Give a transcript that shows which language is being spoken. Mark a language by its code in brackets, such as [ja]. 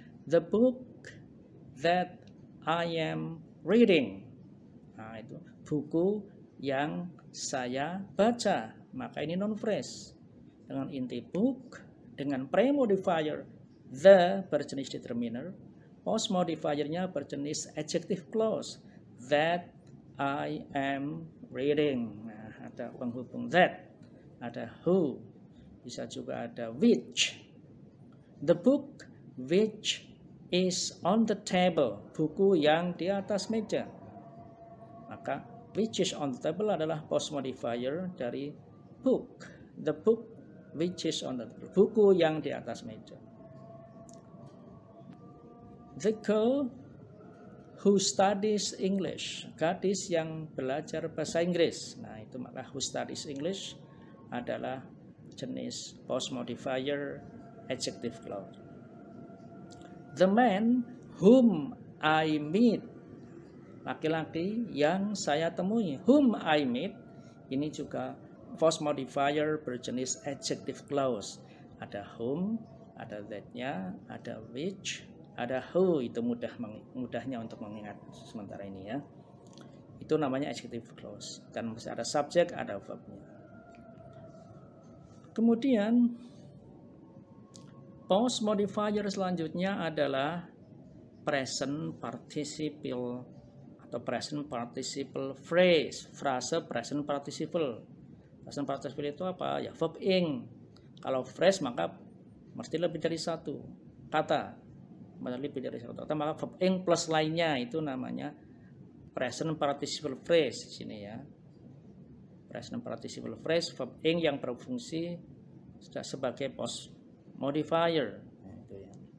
[en] The book that I am reading. [id] Nah, itu buku yang saya baca. Maka ini non phrase dengan inti book, dengan pre-modifier the berjenis determiner, post modifiernya berjenis adjective clause [en] that I am reading. [id] Nah, ada penghubung that, ada who, bisa juga ada which. [en] The book which is on the table, [id] buku yang di atas meja. [en] Maka which is on the table [id] adalah post modifier dari book. [en] The book which is on the table. [id] Buku yang di atas meja. [en] The girl who studies English. [id] Gadis yang belajar bahasa Inggris. Nah, itu maka [en] who studies English [id] adalah jenis post modifier adjective clause. [en] The man whom I meet. [id] Laki-laki yang saya temui. [en] Whom I meet. [id] Ini juga post modifier berjenis adjective clause. Ada whom, ada that-nya, ada which, ada who. Itu mudahnya untuk mengingat sementara ini ya. Itu namanya adjective clause. Dan masih ada subject, ada verb-nya. Kemudian post modifier selanjutnya adalah present participle atau present participle phrase. Frase present participle. Present participle itu apa? Ya verb ing. Kalau phrase maka mesti lebih dari satu kata. Lebih dari satu kata maka verb ing plus lainnya itu namanya present participle phrase di sini ya. Present participle phrase verb ing yang berfungsi sebagai post modifier. Nah, itu ya.